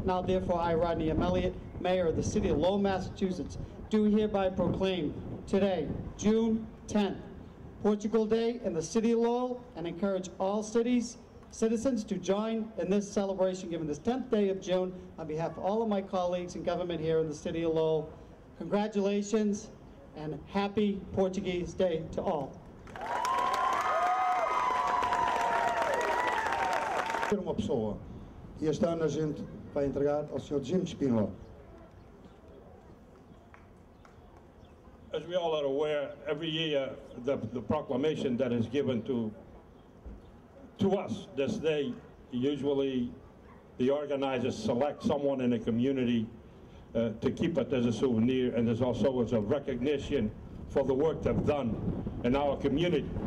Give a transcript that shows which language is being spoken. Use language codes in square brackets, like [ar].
[en] Now, therefore, I, Rodney M. Elliott, Mayor of the City of Lowell, Massachusetts, do hereby proclaim today, June 10th, Portugal Day in the City of Lowell, and encourage all citizens to join in this celebration given this 10th day of June on behalf of all of my colleagues in government here in the City of Lowell. Congratulations and happy Portuguese Day to all. [pt] Uma pessoa, e este ano a gente vai entregar ao Sr. Jim Spinola. [en] As we all are aware, every year the proclamation that is given to us this day, usually the organizers select someone in the community to keep it as a souvenir, and there's also as a recognition for the work they've done in our community.